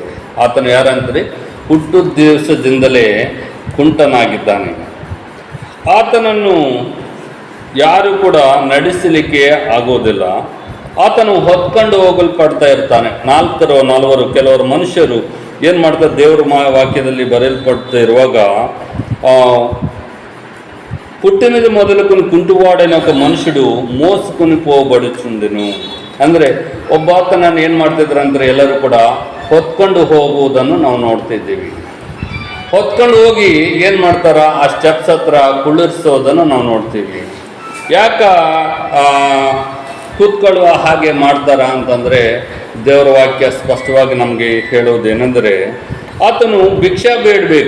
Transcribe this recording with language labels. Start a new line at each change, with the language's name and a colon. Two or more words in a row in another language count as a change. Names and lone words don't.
Kannada: ಆತನು ಯಾರಂದ್ರೆ ಹುಟ್ಟು ದಿವಸದಿಂದಲೇ ಕುಂಟನಾಗಿದ್ದಾನೆ. ಆತನನ್ನು ಯಾರು ಕೂಡ ನಡೆಸಲಿಕ್ಕೆ ಆಗೋದಿಲ್ಲ. ಆತನು ಹೊತ್ಕೊಂಡು ಹೋಗಲ್ಪಡ್ತಾ ಇರ್ತಾನೆ. ನಾಲ್ವರು ಕೆಲವರು ಮನುಷ್ಯರು ಏನು ಮಾಡ್ತಾರೆ, ದೇವರ ವಾಕ್ಯದಲ್ಲಿ ಬರೆಯಲ್ಪಡ್ತಾ ಇರುವಾಗ
Telugu: పుట్టినది మొదలుకొని కుంటువాడైన ఒక మనుషుడు మోసుకొని పోబడుచుండెను.
Kannada: ಅಂದರೆ ಒಬ್ಬಾತನನ್ನು ಏನು ಮಾಡ್ತಿದ್ರು ಅಂದರೆ ಎಲ್ಲರೂ ಕೂಡ ಹೊತ್ಕೊಂಡು ಹೋಗುವುದನ್ನು ನಾವು ನೋಡ್ತಿದ್ದೀವಿ. ಹೊತ್ಕೊಂಡು ಹೋಗಿ ಏನು ಮಾಡ್ತಾರ, ಆ ಸ್ಟೆಪ್ಸ್ ಹತ್ರ ಕುಳ್ಳಿರಿಸೋದನ್ನು ನಾವು ನೋಡ್ತೀವಿ. ಯಾಕ ಕೂತ್ಕೊಳ್ಳುವ ಹಾಗೆ ಮಾಡ್ತಾರ ಅಂತಂದರೆ ದೇವರ ವಾಕ್ಯ ಸ್ಪಷ್ಟವಾಗಿ ನಮಗೆ ಹೇಳೋದೇನೆಂದರೆ ಆತನು ಭಿಕ್ಷಾ ಬೇಡಬೇಕು.